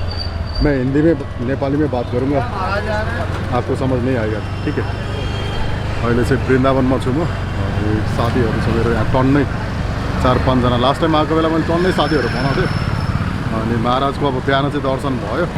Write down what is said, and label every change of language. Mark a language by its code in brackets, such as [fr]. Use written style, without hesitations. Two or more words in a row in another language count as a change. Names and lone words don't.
[hi] मैं हिंदी में नेपाली में बात करूँगा, आपको समझ नहीं आएगा, ठीक है. [ne] अहिले चाहिँ वृन्दावनमा छु म. साथीहरू छ मेरो यहाँ टन्नै 4-5 जना. [en] last time [ne] आएको बेला मैले टन्नै साथीहरू बनाउँथेँ. अनि महाराजको अब बिहान चाहिँ दर्शन भयो.